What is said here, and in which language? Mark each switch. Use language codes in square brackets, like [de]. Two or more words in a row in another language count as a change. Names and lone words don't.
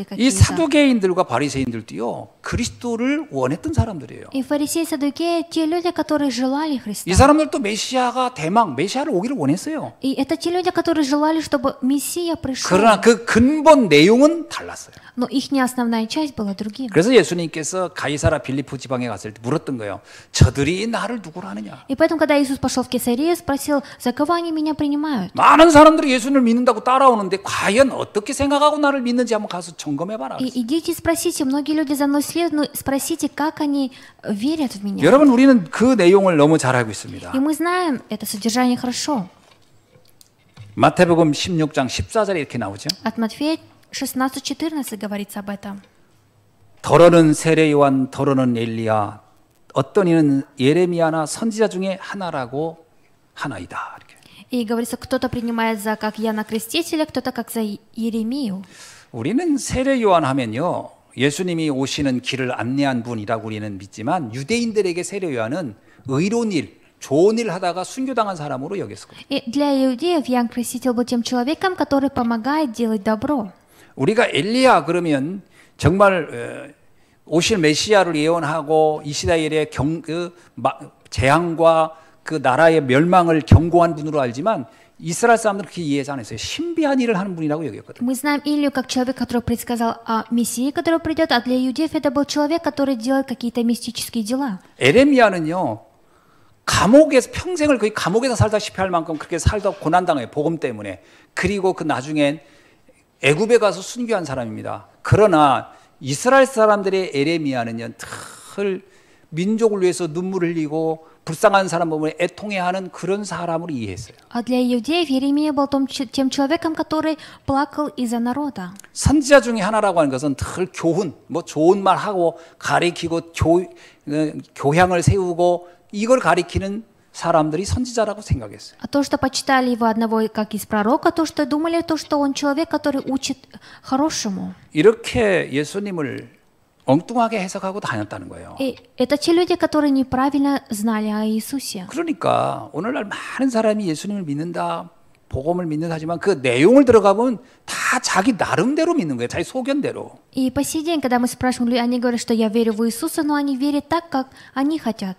[ko] 이 [ru] какие-то. [ko] 사두개인들과 바리새인들도요 그리스도를 원했던 사람들이에요. [ru] И фарисеи, саддукеи, те люди, которые желали Христа. [ko] 이 사람들도 메시아가 대망 메시아를 오기를 원했어요. [ru] И это те люди, которые желали, чтобы Мессия пришел. [ko] 그러나 그 근본 내용은 달랐어요. [ru] Но их не основная часть была другим. [ko] 그래서 예수님께서 가이사라 빌리포 지방에 갔을 때 물었던 거예요. 저들이 나를 누구로 하느냐? [ru] И поэтому, когда Иисус пошел в Кесарию, спросил, за кого они меня принимают? [ko] 많은 사람들이 예수님을 믿는다고 따라오는데 과연 어떻게 생각하고 나를 믿는지 한번 가서 점검해봐라. [ru] И идите спросите, многие люди за мной следуют, но спросите, как они верят в меня. [ko] 여러분 우리는 그 내용을 너무 잘 알고 있습니다. [ru] И мы знаем это содержание хорошо. [ko] 마태복음 16장 14절에 이렇게 나오죠. [ru] От Матфея 16:14 говорится об этом. [ko] 더러는 세례 요한, 더러는 엘리야, 어떤 이는 예레미야나 선지자 중에 하나라고 하나이다. 이렇게. [ru] И говорится, кто-то принимает за как Иоанна Крестителя, кто-то как за Иеремию. [ko] 우리는 세례 요한 하면요. 예수님이 오시는 길을 안내한 분이라고 우리는 믿지만 유대인들에게 세례 요한은 의로운 일, 좋은 일 하다가 순교당한 사람으로 여겼거든요. [ru] И для иудеев Иоанн Креститель был тем человеком, который помогает делать добро. [ko] 우리가 엘리야 그러면 정말 오실 메시아를 예언하고 이 시대의 재앙과 그 나라의 멸망을 경고한 분으로 알지만 이스라엘 사람들은 그렇게 이해하지 않았어요. 신비한 일을 하는 분이라고 여겼거든요. [ru] Мы знаем Илью как человек, который предсказал о Мессии, который придет, а для иудеев это был человек, который делает какие-то мистические дела. [ko] 에레미야는요. 감옥에서 평생을 거의 감옥에서 살다시피 할 만큼 그렇게 살다 고난당해요. 복음 때문에. 그리고 그 나중엔 애굽에 가서 순교한 사람입니다. 그러나 이스라엘 사람들의 에레미야는요. 늘 민족을 위해서 눈물 흘리고 불쌍한 사람 보면 애통해하는 그런 사람으로 이해했어요. [ru] А для иудеев Иеремия был тем человеком, который плакал из-за народа. [ko] 선지자 중에 하나라고 하는 것은 늘 교훈, 뭐 좋은 말 하고 가리키고 교양을 세우고 이걸 가리키는 사람들이 선지자라고 생각했어요. [ru] А то, что почитали его одного как из пророка, то, что думали, то, что он человек, который учит хорошему. [ko] 이렇게 예수님을 엉뚱하게 해석하고 다녔다는 거예요. [ru] И это те люди, которые неправильно знали о Иисусе. [ko] 그러니까 오늘날 많은 사람이 예수님을 믿는다, 복음을 믿는다 하지만 그 내용을 들어가면 다 자기 나름대로 믿는 거예요. 자기 소견대로. [ru] И по сей день, когда мы спрашиваем людей, они говорят, что я верю в Иисуса, но они верят так, как они хотят.